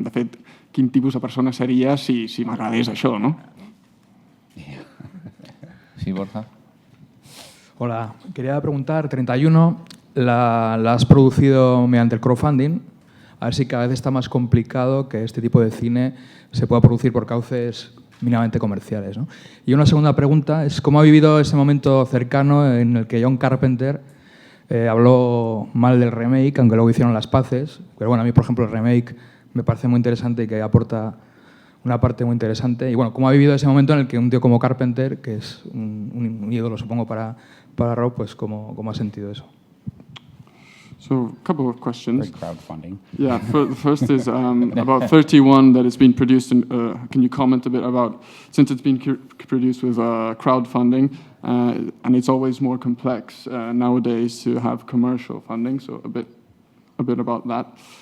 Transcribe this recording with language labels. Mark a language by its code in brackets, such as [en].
[ca] De fet, quin tipus de persona seria si m'agradés això, no? [es] Sí, Borja. Hola, quería preguntar, 31, la has producido mediante el crowdfunding, a ver si cada vez está más complicado que este tipo de cine se pueda producir por cauces mínimamente comerciales, ¿no? Y una segunda pregunta es, ¿cómo ha vivido ese momento cercano en el que John Carpenter habló mal del remake, aunque luego hicieron las paces? Pero bueno, a mí, por ejemplo, el remake me parece muy interesante y que aporta una parte muy interesante. Y bueno, ¿cómo ha vivido ese momento en el que un tío como Carpenter, que es un ídolo, supongo, para Rob, pues cómo ha sentido eso? [en] So, a couple of questions. Crowdfunding. Yeah, the first is about 31 that has been produced. Can you comment a bit about, since it's been produced with crowdfunding, and it's always more complex nowadays to have commercial funding, so a bit about that.